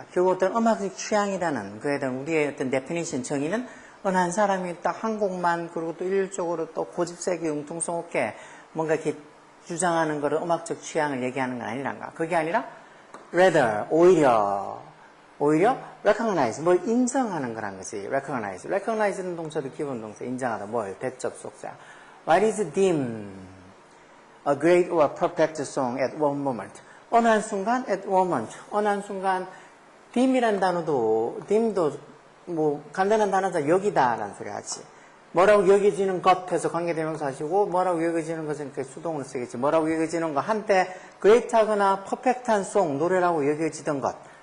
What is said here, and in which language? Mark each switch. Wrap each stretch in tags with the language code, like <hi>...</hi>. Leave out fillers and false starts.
<ko>결국 어떤 음악적 취향이라는 그에 대한 우리의 어떤 definition 정의는 어느 한 사람이 딱 한 곡만 그리고 또 일률적으로 또 고집세게 융통성 없게 뭔가 이렇게 주장하는 거를 음악적 취향을 얘기하는 건 아니란가. 그게 아니라 rather, 오히려 recognize, 뭘 인정하는 거란 거지. recognize. recognize는 동사도 기본 동사, 인정하다. 뭘? 대접속사.</ko> <en>What is deemed a great or perfect song at one moment?</en> <ko>어느 한 순간,</ko> <en>at one moment.</en> <ko>어느 한 순간, deem이란 단어도, deem도 뭐 간단한 단어다, 여기다라는 소리 하지. 뭐라고 여겨지는 것에서 관계대명사 하시고, 뭐라고 여겨지는 것은 그 수동을 쓰겠지. 뭐라고 여겨지는 것. 한때 great하거나 perfect한 송, 노래라고 여겨지던 것.</ko>